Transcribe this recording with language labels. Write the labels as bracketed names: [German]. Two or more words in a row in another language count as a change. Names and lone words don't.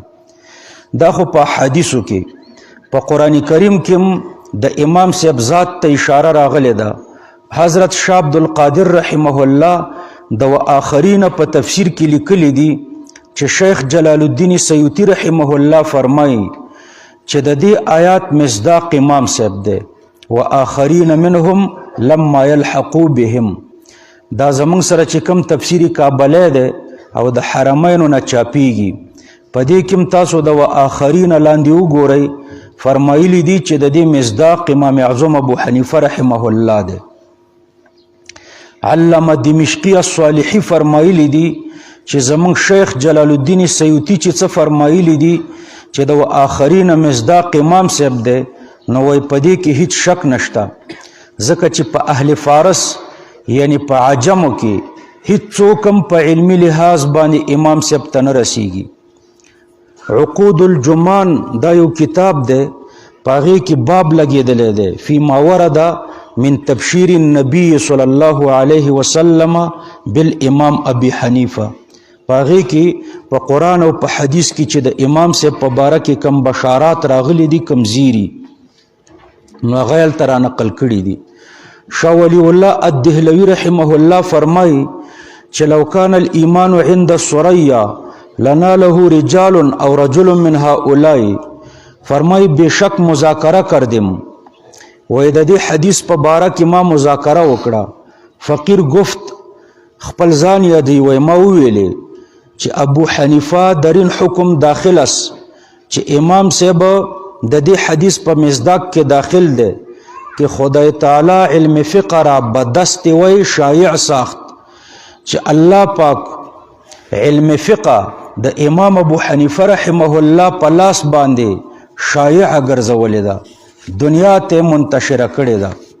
[Pashto] دا خو په حدیثو کې په قرآن کریم کې د امام صاحب ذات ته اشاره راغلی ده. حضرت شاه عبدالقادر [Arabic] رحمه الله [Pashto] د آخرین په تفسیر کې لیکلی دي چې شیخ جلال الدین سیوطی [Arabic] رحمه الله [Pashto] فرمایي چې د دې آیات مصداق امام صاحب دی [Arabic] و آخرین منهم لما يلحقوا بهم. [Pashto] دا زمونږ سره چې کوم تفسیری کابلی دی او د حرمینو نه چاپیږي په دې کې تاسو د [Arabic] و آخرین [Pashto] لاندې وګورئ فرمایلی دي چې د دې مصداق امام اعظم ابو حنیفه [Arabic] رحمه الله [Pashto] دی. علامه دمشقی الصالحی فرمایلی دي چې زمونږ شیخ جلال الدین سیوطی چې څه فرمایلی دي چې د [Arabic] و آخرین [Pashto] مصداق امام صاحب دی نو وای په دې کې هیڅ شک نشته، ځکه چې په اهل فارس یعنی په عجمو کې هیڅ څوک هم په علمي لحاظ باندې امام صاحب ته نه رسیږي. عقود الجمان دا یو کتاب دی په هغې کې باب لګېدلی دی [Arabic] فی ما ورد من تبشیر النبی صلی الله علیه وسلم بالامام ابي حنیفه. [Pashto] په هغې کې په قرآن او په حدیث کې چې د امام صاحب په باره کې کم بشارات راغلي دي کم زیري نو هغه هلته را نقل کړي دي. شاه ولی الله الدهلوي [Arabic] رحمه الله [Pashto] فرمایي چې [Arabic] لو کان الایمان عند الثریا لناله رجال او رجل من هؤلاء. [Pashto] فرمایي [Persian] بشک مذاکره کردم [Pashto] وای د دې حدیث په باره کې ما مذاکره وکړه. [Persian] فقیر گفت [Pashto] خپل ځان یادوي وای ما وویلې چې ابو حنیفه [Persian] درین حکم داخل است [Pashto] چې امام صاحب د دې حدیث په مصداق کې داخل دی [Persian] کہ خدای تعالی علم فقہ را بدست وی شایع ساخت [Pashto] چې الله پاک علم فقہ د امام ابو حنیفه [Arabic] رحمه الله [Pashto] په لاس باندې شایع ګرځولې ده، دنیا ته منتشره کړې ده.